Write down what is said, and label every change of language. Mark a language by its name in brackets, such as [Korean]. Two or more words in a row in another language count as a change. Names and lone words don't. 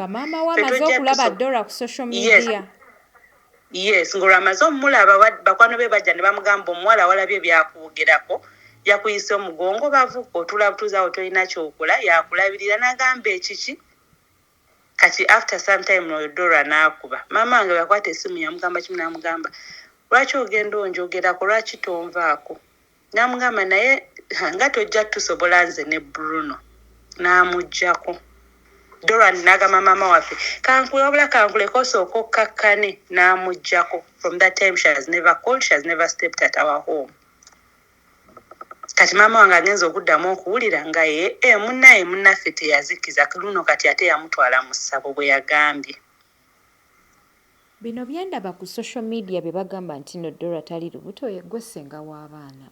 [Ganda] Nga maama we amaze okulaba Dorah ku [English] social media. [Ganda] Yes, ng'olwamaze omulaba bakwano be bajja ne bamugamba omuwala walabye byakwogerako yakuyisa omugongo bavuka otulabutuzawo tolina kyokola yakulabirira n'agamba ekiki. Kati [English] after some time [Ganda] no Dorah n'akuba maama wange yakwata essimu yamugamba kimu n'amugamba lwaki ogenda onjogerako lwaki tonvaako. N'amugamba naye nga tojja tusobola nze ne Bruno n'amuggyako. Dorah n'agamba maama waffe kankuleko osooka okkakkane n'amuggyako. [English] From that time she has never called, she has never stepped at our home. [Ganda] Kati maama wange agenza okuddamu okuwulira nga munnaffe teyazikiza luno kati ate yamutwala mu ssabo bwe yagambye. Bino byendaba ku [English] social media [Ganda] bye bagamba nti no Dorah tali lubuto gwe ssenga w'abaana.